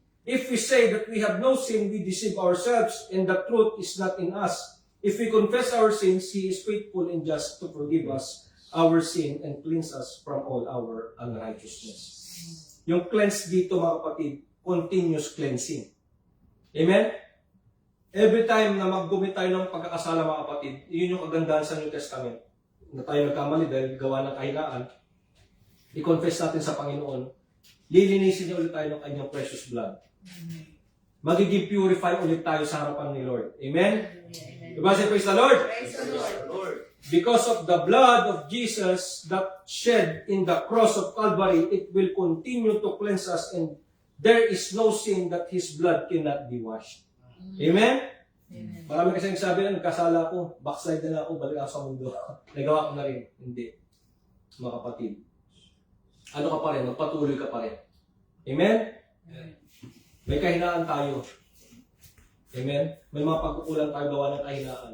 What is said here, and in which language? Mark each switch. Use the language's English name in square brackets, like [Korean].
[English] If we say that we have no sin, we deceive ourselves, and the truth is not in us. If we confess our sins, He is faithful and just to forgive us our sin and cleanse us from all our unrighteousness. [Filipino] Yung cleanse dito, mga kapatid, [English] continuous cleansing. [Filipino] Amen? Every time na mag-commit tayo ng pagkakasala, mga kapatid, yun yung kagandahan sa New Testament. Na tayo nagkamali dahil gawa ng kahinaan, i-confess natin sa Panginoon, lilinisin niya ulit tayo ng kanyang precious blood. Magiging purify ulit tayo sa harapan ni Lord. Amen? [English] Diba say, praise the Lord? Praise the Lord. Because of the blood of Jesus that shed in the cross of Calvary, it will continue to cleanse us, and there is no sin that His blood cannot be washed. Amen? Amen. [Filipino] Marami kasi nagsabi na, nagkasala ako, backslide na ako, balik ako sa mundo. Nagawa ko na rin. Hindi. Mga kapatid. Ano ka pa rin? Magpatuloy ka pa rin. Amen? May kahinaan tayo. Amen? May mga pagkukulang tayo gawa ng kahinaan.